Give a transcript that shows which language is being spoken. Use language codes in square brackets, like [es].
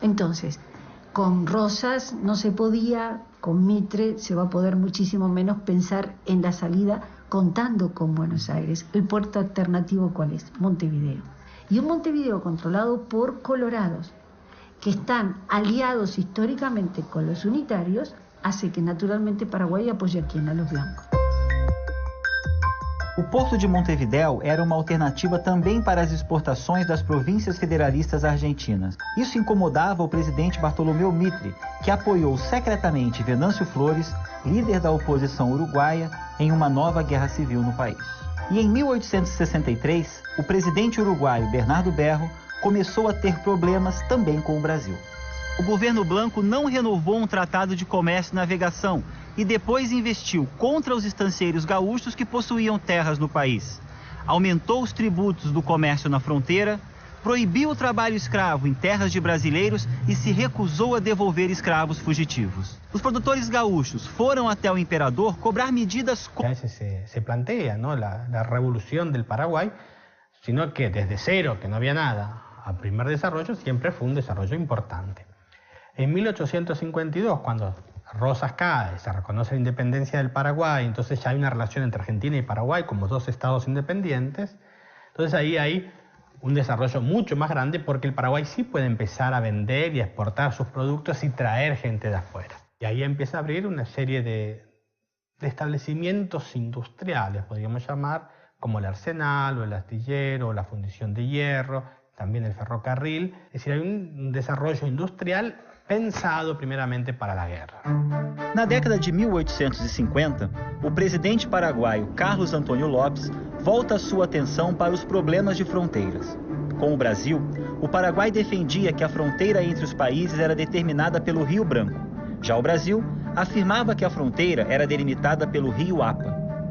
[es] Entonces, con Rosas no se podía, con Mitre se va a poder muchísimo menos pensar en la salida contando con Buenos Aires. ¿El puerto alternativo cuál es? Montevideo. Y un Montevideo controlado por colorados, que están aliados históricamente con los unitarios, hace que naturalmente Paraguay apoie a quién? A los blancos. [pt] O Porto de Montevidéu era uma alternativa também para as exportações das províncias federalistas argentinas. Isso incomodava o presidente Bartolomeu Mitre, que apoiou secretamente Venâncio Flores, líder da oposição uruguaia, em uma nova guerra civil no país. E em 1863, o presidente uruguaio Bernardo Berro começou a ter problemas também com o Brasil. O governo Blanco não renovou um tratado de comércio e navegação e depois investiu contra os estancieiros gaúchos que possuíam terras no país. Aumentou os tributos do comércio na fronteira, proibiu o trabalho escravo em terras de brasileiros e se recusou a devolver escravos fugitivos. Os produtores gaúchos foram até o imperador cobrar medidas... [es] Se plantea, ¿no?, la revolución del Paraguay, sino que desde cero, que no había nada, al primer desarrollo siempre fue un desarrollo importante. En 1852, cuando Rosas cae, se reconoce la independencia del Paraguay, entonces ya hay una relación entre Argentina y Paraguay como dos estados independientes, entonces ahí hay un desarrollo mucho más grande porque el Paraguay sí puede empezar a vender y a exportar sus productos y traer gente de afuera. Y ahí empieza a abrir una serie de establecimientos industriales, podríamos llamar, como el arsenal o el astillero o la fundición de hierro, también el ferrocarril. Es decir, hay un desarrollo industrial pensado [pt] primeiramente para a guerra. Na década de 1850, o presidente paraguaio Carlos Antônio Lopes volta a sua atenção para os problemas de fronteiras. Com o Brasil, o Paraguai defendia que a fronteira entre os países era determinada pelo Rio Branco. Já o Brasil afirmava que a fronteira era delimitada pelo Rio Apa.